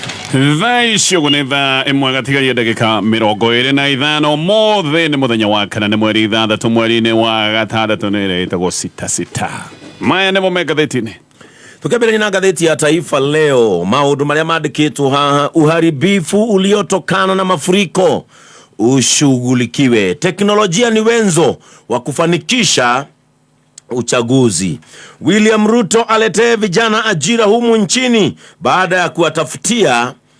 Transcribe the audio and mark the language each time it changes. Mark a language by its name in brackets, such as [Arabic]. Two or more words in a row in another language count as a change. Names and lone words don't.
[Kikuyu] Thaa icio nĩ thaa ĩmwe gatigaria ndagĩka 25 mothe nĩ mũthenya wa kana nĩ mweri 6 mweri-inĩ wa gatandatũ nĩ ĩrĩa ĩtagwo sita. Maya nĩmo me ngathĩti-inĩ. [Swahili] Tukabili na gazeti ya Taifa Leo, maudhu [Kikuyu] maria maandikitwo haha: [Swahili] uharibifu uliotokana na mafuriko ushughulikiwe, teknolojia ni wenzo wa kufanikisha uchaguzi, William Ruto aletee vijana ajira humu nchini baada ya kuwatafutia